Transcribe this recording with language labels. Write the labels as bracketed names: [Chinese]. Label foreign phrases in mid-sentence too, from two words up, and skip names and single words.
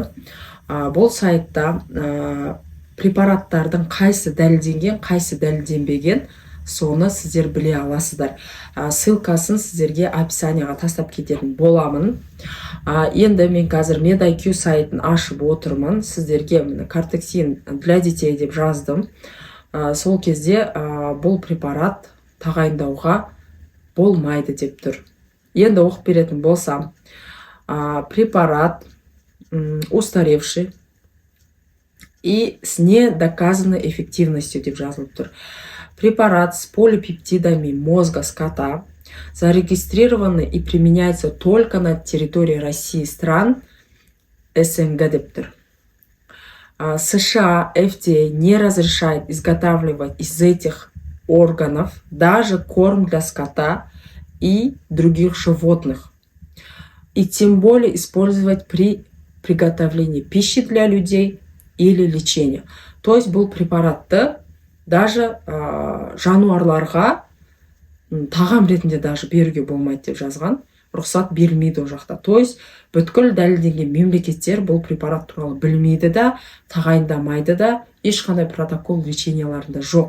[Kazakh] Бұл сайтта препараттардың қайсы дәлелденген, қайсы дәлелденбеген, соны сіздер біле аласыздар. Ссылкасын сіздерге описанияға тастап кететін боламын. Енді мен қазір MedIQ сайтын ашып отырмын. Сіздерге кортексин [Russian] для детей [Kazakh] деп жаздым. Сол кезде бұл препарат тағайындауға болмайды деп тұр. Енді оқып беретін болсам, [Russian] препарат устаревший и с недоказанной эффективностью [Kazakh] деп жазылып тұр. [Russian] Препарат с полипептидами мозга скота зарегистрированы и применяется только на территории России и стран СНГ [Kazakh] деп тұр. [Russian] США FDA не разрешает изготавливать из этих органов даже корм для скота и других животных. И тем более использовать при приготовлении пищи для людей или лечения. [Kazakh] То есть бұл препаратты даже жануарларға тағам ретінде даже беруге болмайды деп жазған. Рұқсат берілмейді ол жақта. То есть бүткіл дәлелденген мемлекеттер бұл препарат туралы білмейді да, тағайындамайды да, ешқандай протокол леченияларында жоқ.